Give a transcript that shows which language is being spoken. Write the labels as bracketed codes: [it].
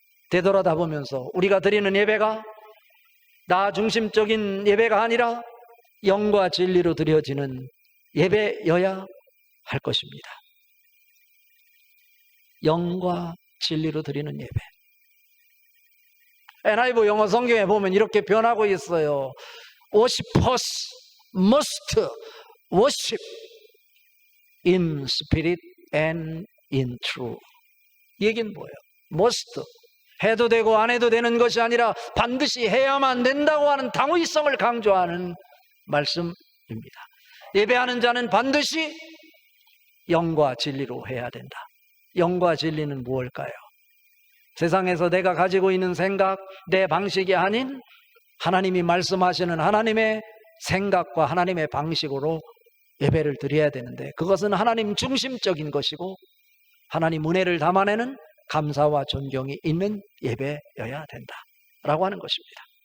[ko] 되돌아다 보면서 우리가 드리는 예배가 나 중심적인 예배가 아니라 영과 진리로 드려지는 예배여야 할 것입니다. 영과 진리로 드리는 예배. NIV 영어 성경에 보면 이렇게 변하고 있어요. [en] Worshippers must worship in spirit and in truth. [ko] 이 얘기는 뭐예요? must, 해도 되고 안 해도 되는 것이 아니라 반드시 해야만 된다고 하는 당위성을 강조하는 말씀입니다. 예배하는 자는 반드시 영과 진리로 해야 된다. 영과 진리는 무엇일까요? 세상에서 내가 가지고 있는 생각, 내 방식이 아닌 하나님이 말씀하시는 하나님의 생각과 하나님의 방식으로 예배를 드려야 되는데, 그것은 하나님 중심적인 것이고 하나님 은혜를 담아내는 감사와 존경이 있는 예배여야 된다라고 하는 것입니다.